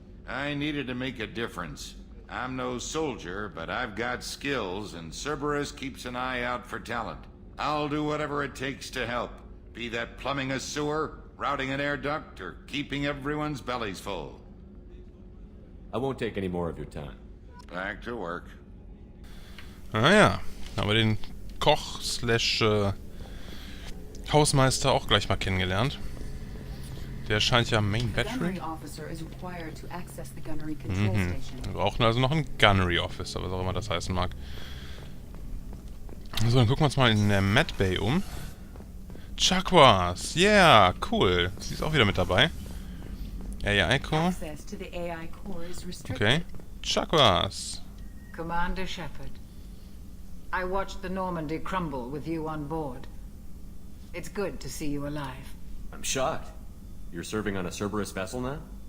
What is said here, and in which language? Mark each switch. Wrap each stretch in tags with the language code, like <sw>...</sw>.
<en>I needed to make a difference. I'm no soldier, but I've got skills, and Cerberus keeps an eye out for talent. I'll do whatever it takes to help, be that plumbing a sewer, routing an air duct, or keeping everyone's bellies full. I won't take any more of your time. Back to work.</en> <de>Ah ja, haben wir den Koch / Hausmeister auch gleich mal kennengelernt. Der scheint ja Main</de> <en>The Battery. gunnery officer is required to access the gunnery control station.</en> <de>Wir brauchen also noch einen Gunnery Officer, was auch immer das heißen mag. So, dann gucken wir uns mal in der Med Bay um. Chakwas!</de> <en>Yeah, cool.</en> <de>Sie ist auch wieder mit dabei.</de> <en>AI Core. Access to the AI core is restricted. Okay. Chakwas! Commander Shepard, I watched the Normandy crumble with you on board. It's good to see you alive. I'm shocked. You're serving on a Cerberus vessel now?</en>